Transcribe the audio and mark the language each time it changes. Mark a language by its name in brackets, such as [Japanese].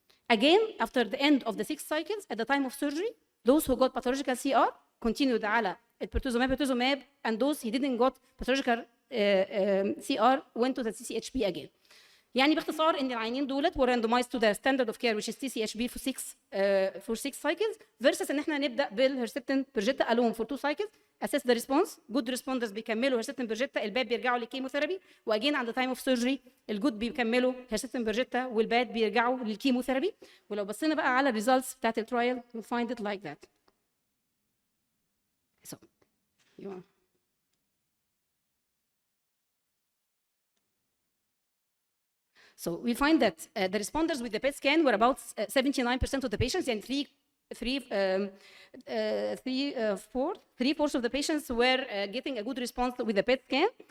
[English] Again, after the end of the 6 cycles, at the time of surgery, those who got pathological CR continued على pertuzumab, and those who didn't got pathological CR went to the TCHB again. [Arabic] يعني باختصار ان العيانين دولت [English] were randomized to the standard of care which is TCHB for 6 cycles versus [Arabic] ان احنا نبدا بالهرسبتين بيرجيتا [English] alone for 2 cycles, assess the response. good responders [Arabic] بيكملوا هرسبتين بيرجيتا، الباد بيرجعوا للكيموثيرابي، واجين عند [English] time of surgery [Arabic] الجود بيكملوا هرسبتين بيرجيتا والباد بيرجعوا للكيموثيرابي. ولو بصينا بقى على الريزلتس بتاعت الترايل [English] we'll find it like that. So So we find that the responders with the PET scan were about 79% of the patients, and three-fourths of the patients were getting a good response with the PET scan.